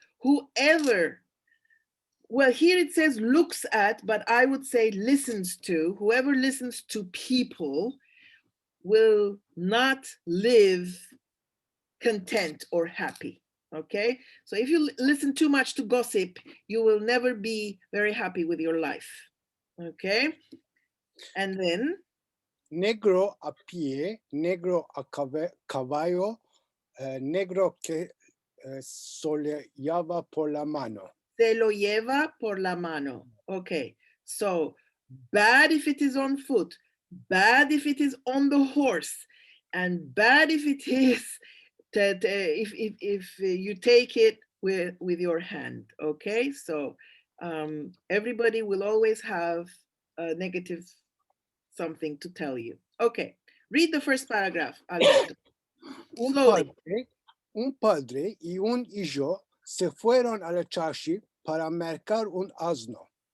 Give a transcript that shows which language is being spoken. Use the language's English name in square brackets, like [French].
[English] Whoever, well, here it says looks at, but I would say listens to. Whoever listens to people will not live content or happy. Okay, so if you listen too much to gossip, you will never be very happy with your life. Okay, and then [Ladino] negro a pie, negro a caballo, negro que se lo lleva por la mano. Se lo lleva por la mano. [English] Okay, so bad if it is on foot, bad if it is on the horse, and bad if it is that if you take it with your hand. Okay, so everybody will always have a negative something to tell you. Okay, read the first paragraph, Alberto. [Ladino] Un padre y un hijo se fueron a la chashi para mercar un asno.